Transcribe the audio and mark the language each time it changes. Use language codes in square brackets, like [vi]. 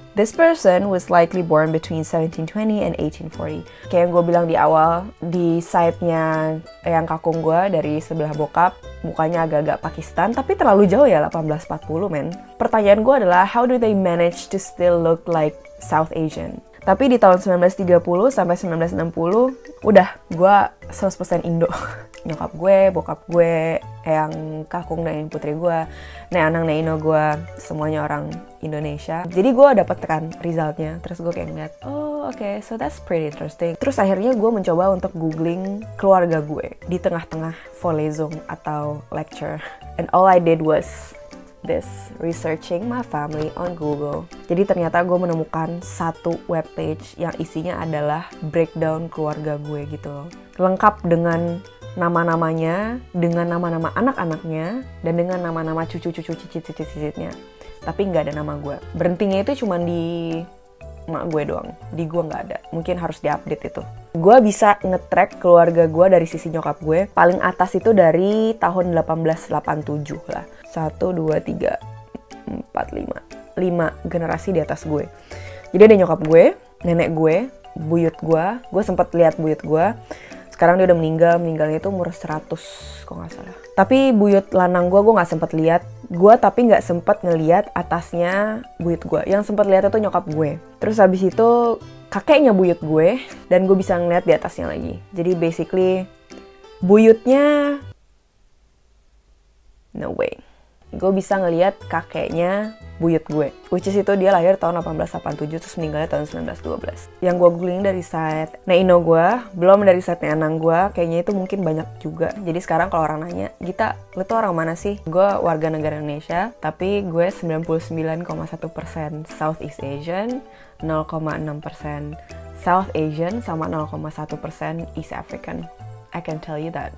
[en] This person was likely born between 1720 and 1840. [id] Kayak yang gue bilang di awal, di side-nya yang kakung gue dari sebelah bokap, mukanya agak-agak Pakistan, tapi terlalu jauh ya, 1840 men. Pertanyaan gue adalah, [en] how do they manage to still look like South Asian? [id] Tapi di tahun 1930 sampai 1960, udah gue 100% Indo. Nyokap gue, bokap gue, yang kakung dan yang putri gue, neanang neino gue, semuanya orang Indonesia. Jadi gue dapet kan resultnya, terus gue kayak ngeliat, oh oke, [en] so that's pretty interesting. [id] Terus akhirnya gue mencoba untuk googling keluarga gue di tengah-tengah Vorlesung atau lecture. [en] And all I did was this, researching my family on Google. [id] Jadi ternyata gue menemukan satu webpage yang isinya adalah breakdown keluarga gue gitu loh. Lengkap dengan nama-namanya, dengan nama-nama anak-anaknya, dan dengan nama-nama cucu-cucu cicit-cicitnya. Tapi nggak ada nama gue. Berhentinya itu cuma di emak gue doang. Di gue nggak ada. Mungkin harus diupdate itu. Gue bisa nge-track keluarga gue dari sisi nyokap gue. Paling atas itu dari tahun 1887 lah. 1, 2, 3, 4, 5. 5 generasi di atas gue. Jadi ada nyokap gue, nenek gue, buyut gue. Gue sempat lihat buyut gue. Sekarang dia udah meninggalnya itu umur 100 kok nggak salah. Tapi buyut lanang gue nggak sempet lihat. Gue tapi nggak sempet ngeliat atasnya buyut gue. Yang sempet lihat itu nyokap gue. Terus habis itu kakeknya buyut gue, dan gue bisa ngeliat di atasnya lagi. Jadi basically buyutnya no way. Gue bisa ngeliat kakeknya buyut gue, which is itu dia lahir tahun 1887 terus meninggalnya tahun 1912. Yang gue googling dari site neino gue, belum dari site neanang gue, kayaknya itu mungkin banyak juga. Jadi sekarang kalau orang nanya, Gita, lu tuh orang mana sih? Gue warga negara Indonesia, tapi gue 99,1% Southeast Asian, 0,6% South Asian, sama 0,1% East African. [en] I can tell you that.